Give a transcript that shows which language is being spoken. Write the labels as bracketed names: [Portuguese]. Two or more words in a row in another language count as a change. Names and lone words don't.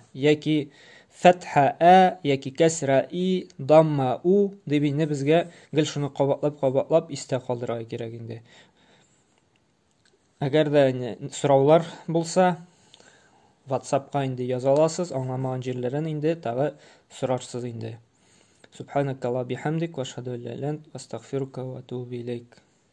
[Tatar] Яки фәтхә яки кәсра и, дамма у дип инде безгә гел шуны кабатлап истә калдырырга кирәк инде. Әгәр дә сораулар булса, WhatsApp-ка инде яза аласыз, аңламаган җирләрен инде тагы сорарсыз инде. [Arabic] سبحانك اللهم بحمدك وأشهد أن لا إله إلا أنت أستغفرك وأتوب إليك.